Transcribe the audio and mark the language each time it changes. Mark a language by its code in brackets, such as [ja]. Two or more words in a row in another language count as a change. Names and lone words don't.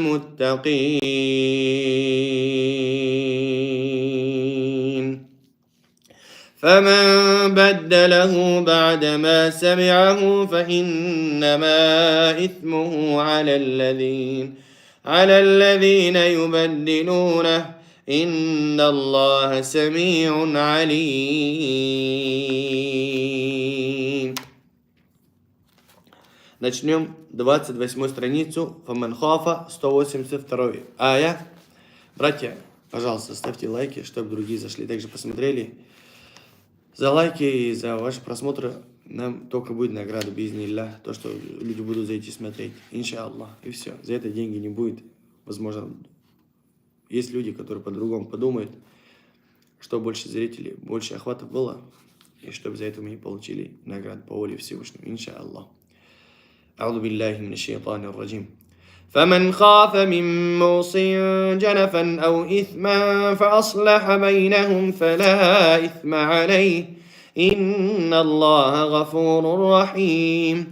[ar] المتقين فمن بدله بعدما سمعه فإنما إثمه على الذين يبدلونه إن الله سميع عليم. [ru] Начнем 28 страницу [ar] فمن خاف, [ru] 182 ая. Братья, пожалуйста, ставьте лайки, чтобы другие зашли, также посмотрели. за лайки и за ваши просмотры. Нам только будет награда, бизнилля, то, что люди будут зайти смотреть. Иншаллах. И все. За это деньги не будет. Возможно, есть люди, которые по-другому подумают, что больше зрителей, больше охватов было, и чтобы за это мы получили награду по воле Всевышнего. Иншаллах. [ar] أعوذ بالله من الشيطان الرجيم. فمن خاف من موص جنفا أو إثما فأصلح بينهم فلا إثم عليه إن الله غفور رحيم.